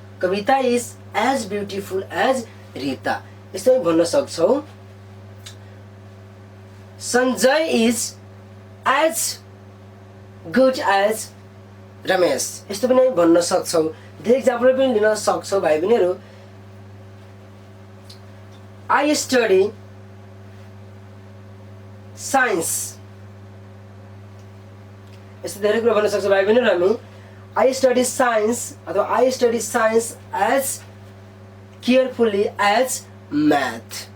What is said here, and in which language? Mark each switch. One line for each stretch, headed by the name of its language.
English: Kavita is as beautiful as Rita.
Nepali: यस्तै भन्न सक्छौँ
English: Sanjay is as good as Ramesh.
Nepali: यस्तो पनि हामी भन्न सक्छौँ। धेरै इक्जाम्पल पनि लिन सक्छौँ भाइ बहिनीहरू।
English: I study science.
Nepali: यस्तो धेरै कुरा भन्न सक्छौँ भाइ बहिनीहरू हामी।
English: I study science अथवा I study science as carefully as math.